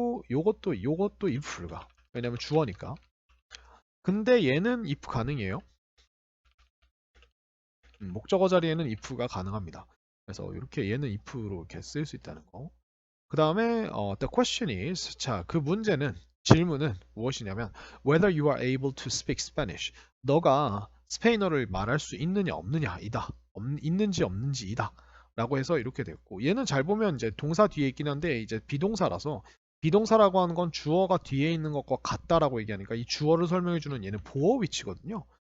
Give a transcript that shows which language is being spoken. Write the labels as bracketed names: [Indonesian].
[Korean] 요것도 if 불가. 왜냐면 주어니까. 근데 얘는 if 가능해요. 목적어 자리에는 if가 가능합니다. 그래서 이렇게 얘는 if로 이렇게 쓸 수 있다는 거. 그 다음에 [English] the question is, [Korean] 자, 그 문제는, 질문은 무엇이냐면 [English] whether you are able to speak Spanish. [Korean] 너가 스페인어를 말할 수 있느냐 없느냐 이다. 있는지 없는지이다. 라고 해서 이렇게 됐고, 얘는 잘 보면 이제 동사 뒤에 있긴 한데 이제 비동사라서, 비동사라고 하는 건 주어가 뒤에 있는 것과 같다라고 얘기하니까 이 주어를 설명해 주는 얘는 보어 위치거든요.